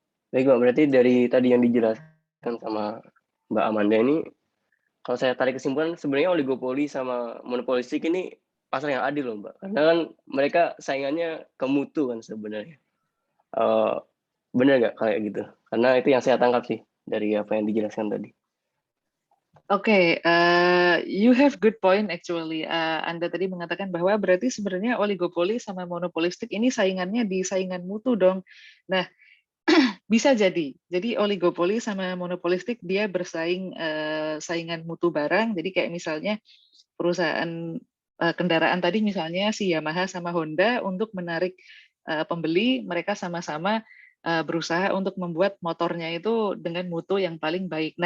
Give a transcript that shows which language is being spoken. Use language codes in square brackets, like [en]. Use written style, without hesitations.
[id] Baik, Mbak. Berarti dari tadi yang dijelaskan sama Mbak Amanda ini, kalau saya tarik kesimpulan, sebenarnya oligopoli sama monopolistik ini pasar yang adil loh, Mbak. Karena kan mereka saingannya ke mutu kan sebenarnya. Benar nggak kayak gitu? Karena itu yang saya tangkap sih dari apa yang dijelaskan tadi. [en] Oke, you have good point actually. [id] Anda tadi mengatakan bahwa berarti sebenarnya oligopoli sama monopolistik ini saingannya di saingan mutu dong. Nah, bisa jadi. Jadi oligopoli sama monopolistik dia bersaing saingan mutu barang. Jadi kayak misalnya perusahaan kendaraan tadi misalnya si Yamaha sama Honda untuk menarik pembeli, mereka sama-sama berusaha untuk membuat motornya itu dengan mutu yang paling baik.